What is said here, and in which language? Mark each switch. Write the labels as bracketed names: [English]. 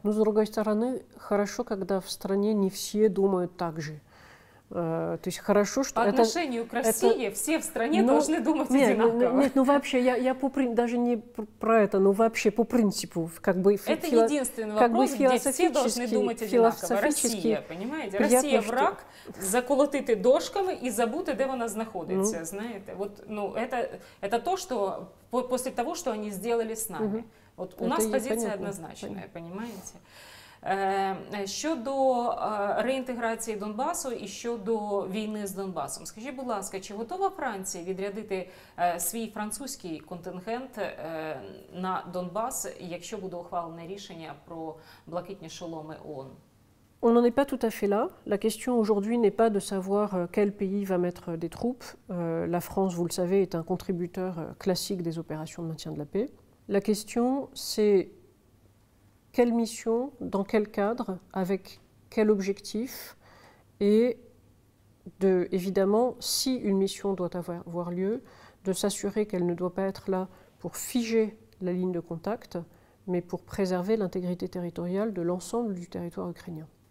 [Russian] Но, с другой стороны, хорошо, когда в стране не все думают так же. То есть хорошо, что по отношению к России все в стране должны думать одинаково. Нет, ну вообще, я даже не про это, но вообще по принципу, как бы это единственный вопрос, где все должны думать одинаково. Россия, понимаете? [Ukrainian] Росія враг, заколотити дошками і забути, де вона знаходиться, знаєте? [Russian] Вот, ну, это то, что после того, что они сделали с нами. Вот у нас позиция однозначная, понимаете? [Ukrainian] Щодо реінтеграції Донбасу і щодо війни з Донбасом, скажіть, будь ласка, чи готова Франція відрядити свій французький контингент на Донбас, якщо буде ухвалене рішення про блакитні шоломи ООН? [French] On n'en est pas tout à fait là. La question aujourd'hui n'est pas de savoir quel pays va mettre des troupes. La France, vous le savez, est un contributeur classique des opérations de maintien de la paix. La question, c'est quelle mission, dans quel cadre, avec quel objectif, et évidemment, si une mission doit avoir lieu, de s'assurer qu'elle ne doit pas être là pour figer la ligne de contact, mais pour préserver l'intégrité territoriale de l'ensemble du territoire ukrainien.